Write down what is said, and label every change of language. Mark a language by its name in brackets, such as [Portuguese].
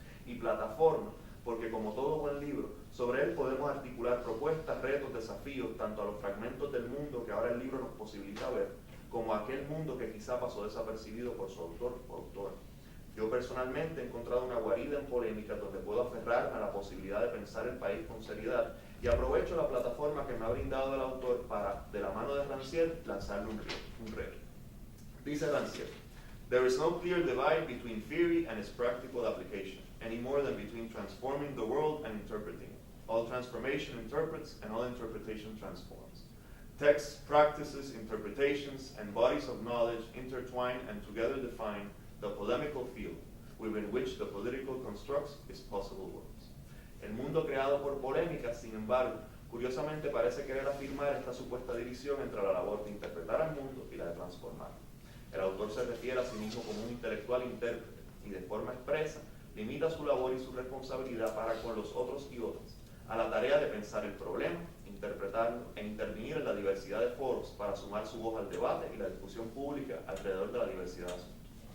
[Spanish] Y plataforma, porque como todo buen libro, sobre él podemos articular propuestas, retos, desafíos, tanto a los fragmentos del mundo que ahora el libro nos posibilita ver, como a aquel mundo que quizá pasó desapercibido por su autor o autora. Yo personalmente he encontrado una guarida en polémicas donde puedo aferrar a la posibilidad de pensar el país con seriedad y aprovecho la plataforma que me ha brindado el autor para, de la mano de Rancière, lanzarle un reto. [English] Dice Rancière, "There is no clear divide between theory and its practical application, any more than between transforming the world and interpreting it. All transformation interprets and all interpretation transforms. Texts, practices, interpretations, and bodies of knowledge intertwine and together define the polemical field within which the political constructs its possible words." [Spanish] El mundo creado por polémicas, sin embargo, curiosamente parece querer afirmar esta supuesta división entre la labor de interpretar al mundo y la de transformarlo. El autor se refiere a sí mismo como un intelectual intérprete y de forma expresa limita su labor y su responsabilidad para con los otros y otras a la tarea de pensar el problema, interpretarlo e intervenir en la diversidad de foros para sumar su voz al debate y la discusión pública alrededor de la diversidad de asuntos.